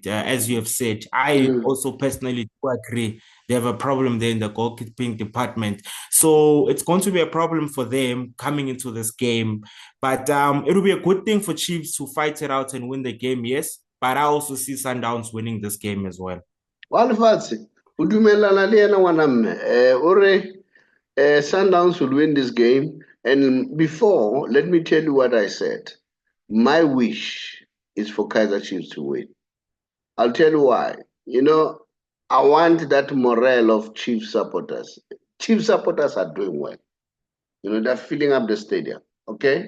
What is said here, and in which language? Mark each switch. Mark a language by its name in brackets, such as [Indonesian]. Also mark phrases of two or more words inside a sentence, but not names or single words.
[English] As you have said, I also personally do agree they have a problem there in the goalkeeping department. So it's going to be a problem for them coming into this game. But it will be a good thing for Chiefs to fight it out and win the game, yes. But I also see Sundowns winning this game as well. [Zulu] Walefatshe, udumelana le yena [Southern Sotho] ngwana mme. [English] Sundowns will win this game. And before, let me tell you what I said. My wish is for Kaizer Chiefs to win. I'll tell you why. You know, I want that morale of Chiefs supporters. Chiefs supporters are doing well. You know, they're filling up the stadium, okay?